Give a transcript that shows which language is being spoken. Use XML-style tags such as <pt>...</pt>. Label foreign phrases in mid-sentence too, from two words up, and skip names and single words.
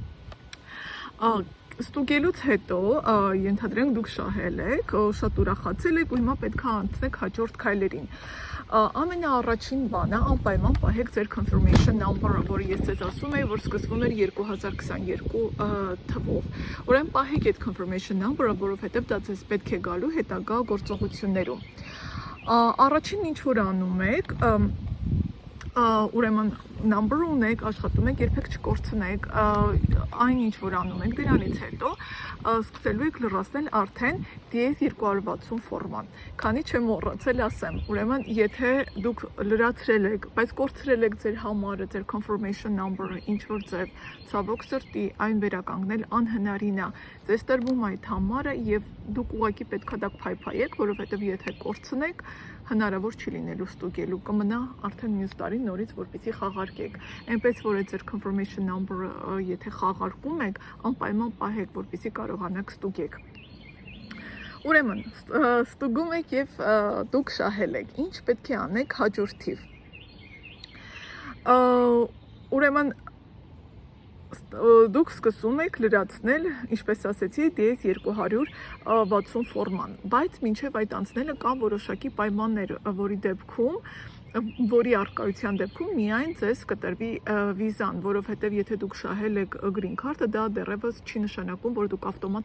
<hy>Ստուգելուց հետո ենթադրենք դուք շահել եք, շատ ուրախացել եք ու հիմա պետք է անցնեք հաջորդ քայլերին։ Ամենաառաջին բանը անպայման պահեք ձեր</hy> <en>confirmation number-</en> <hy>ը, որը ես ձեզ ասում եի, որ սկսվում էր 2022 թվով։ Ուրեմն պահեք այդ</hy> <en>confirmation number-</en> <hy>ը, որովհետև դա ձեզ պետք է գալու հետագա գործողություններում։ Առաջին ինչ որ անում եք, ուրեմն number ունեք, աշխատում եք երբեք չկորցնեք, այն ինչ որ անում եք դրանից հետո սկսելու եք լրացնել արդեն DS260 ֆորման, քանի չեմ մոռացել ասեմ, ուրեմն եթե դուք լրացրել եք, բայց կորցրել եք ձեր համարը, ձեր</hy> <en>confirmation number-</en> <hy>ը, ինչ որ ձև, ցավոք սրտի այն վերականգնել անհնարին է, ձեզ տրվում այդ համարը եւ դուք ուղղակի պետք է դա փայփայեք, որովհետեւ եթե կորցնեք, հնարավոր չի լինելու ստուգելու, կմնա արդեն մյուս տարի նորից որպեսզի խաղարկեք։ Այնպես որ այդ ձեր</hy> <en>confirmation number-</en> <hy>ը եթե խաղարկում եք, անպայման պահեք, որպեսզի կարողանաք ստուգեք։ Ուրեմն ստուգում եք եւ դուք շահել եք։ Ինչ պետք է անեք հաջորդիվ։ Ուրեմն դուք սկսում եք լրացնել, ինչպես ասեցի, DS260 ֆորման, բայց մինչև այդ անցնելը կան որոշակի պայմաններ, որի առկայության դեպքում միայն ձեզ կտրվի վիզան, որովհետև եթե դուք շահել եք</hy> <en>green card-</en> <hy>ը, դա դեռևս չի նշանակում, որ դուք ավտոմատ</hy>